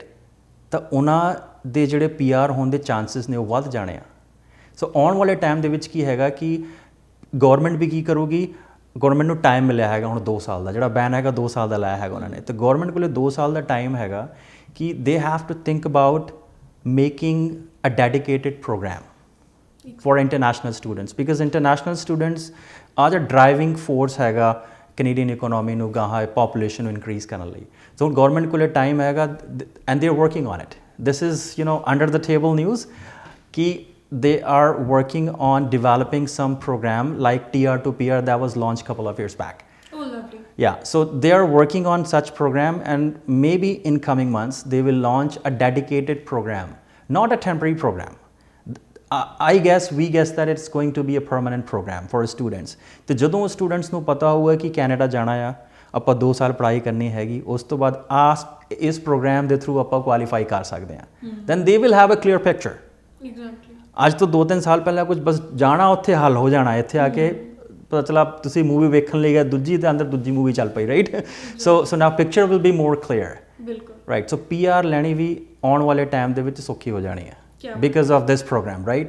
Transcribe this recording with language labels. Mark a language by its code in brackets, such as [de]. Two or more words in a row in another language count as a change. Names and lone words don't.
[pa] ਤਾਂ ਉਹਨਾਂ ਦੇ ਜਿਹੜੇ PR ਹੋਣ ਦੇ ਚਾਂਸਸ ਨੇ ਉਹ ਵੱਧ ਜਾਣੇ ਆ। ਸੋ ਆਉਣ ਵਾਲੇ ਟਾਈਮ ਦੇ ਵਿੱਚ ਕੀ ਹੈਗਾ ਕਿ ਗੌਰਮੈਂਟ ਵੀ ਕੀ ਕਰੂਗੀ, ਗੌਰਮੈਂਟ ਨੂੰ ਟਾਈਮ ਮਿਲਿਆ ਹੈਗਾ ਹੁਣ 2 ਸਾਲ ਦਾ, ਜਿਹੜਾ ਬੈਨ ਹੈਗਾ 2 ਸਾਲ ਦਾ ਲਾਇਆ ਹੈਗਾ ਉਹਨਾਂ ਨੇ, ਤੇ ਗੌਰਮੈਂਟ ਕੋਲੇ 2 ਸਾਲ ਦਾ ਟਾਈਮ ਹੈਗਾ ਕਿ [en] they have to think about making a dedicated program for international students, because international students are the driving force [pa] ਹੈਗਾ [en] Canadian economy [pa] ਨੂੰ ਗਾਹਾਂ ਪੋਪੂਲੇਸ਼ਨ ਨੂੰ ਇਨਕਰੀਜ਼ ਕਰਨ ਲਈ। ਸੋ ਗੌਰਮੈਂਟ ਕੋਲੇ ਟਾਈਮ ਹੈਗਾ [en] and they are working on it. this is under the table news ਕਿ they are working on developing some program like TR to PR that was launched a couple of years back. Oh, lovely. Yeah, so they are working on such program, and maybe in coming months they will launch a dedicated program, not a temporary program. I guess we guess that it's going to be a permanent program for students. [pa] ਤੇ ਜਦੋਂ students ਨੂੰ ਪਤਾ ਹੋਊਗਾ ਕਿ ਕੈਨੇਡਾ ਜਾਣਾ ਆ, ਆਪਾਂ 2 ਸਾਲ ਪੜ੍ਹਾਈ ਕਰਨੀ ਹੈਗੀ, ਉਸ ਤੋਂ ਬਾਅਦ ਇਸ ਪ੍ਰੋਗਰਾਮ ਦੇ ਥਰੂ ਆਪਾਂ ਕੁਆਲੀਫਾਈ ਕਰ ਸਕਦੇ ਹਾਂ, [en] then they will have a clear picture. Exactly. [pa] ਅੱਜ ਤੋਂ 2-3 ਸਾਲ ਪਹਿਲਾਂ ਕੁਝ ਬਸ ਜਾਣਾ ਉੱਥੇ ਹੱਲ ਹੋ ਜਾਣਾ, ਇੱਥੇ ਆ ਕੇ ਪਤਾ ਚਲਾ ਤੁਸੀਂ ਮੂਵੀ ਵੇਖਣ ਲਈ ਗਏ, ਦੂਜੀ ਦੇ ਅੰਦਰ ਦੂਜੀ ਮੂਵੀ ਚੱਲ ਪਈ, ਰਾਈਟ। [en] so now picture will be more clear, [pa] ਬਿਲਕੁਲ, [en] ਰਾਈਟ। [pa] ਸੋ PR ਲੈਣੀ ਵੀ ਆਉਣ ਵਾਲੇ ਟਾਈਮ ਦੇ ਵਿੱਚ ਸੌਖੀ ਹੋ ਜਾਣੀ ਹੈ। ਕਿਆ [en] because of this program right.